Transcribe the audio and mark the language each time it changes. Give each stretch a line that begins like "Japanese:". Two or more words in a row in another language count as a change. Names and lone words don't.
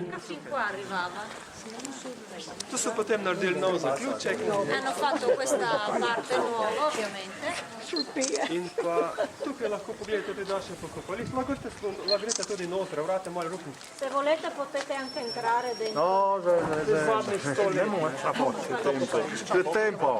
Italian: qua arrivava.
Slovenian: Tu so potem naredili nov zaključek
Italian: Hanno fatto questa parte nuova, ovviamente.
Slovenian: in pa tukaj lahko pogledate tudi naše pokopališče. Lahko greste tudi noter, vrate malo rupni.
Italian: Se volete potete anche entrare dentro.
Slovenian: No, Zadnji stol je.
Italian: a posto, più tempo.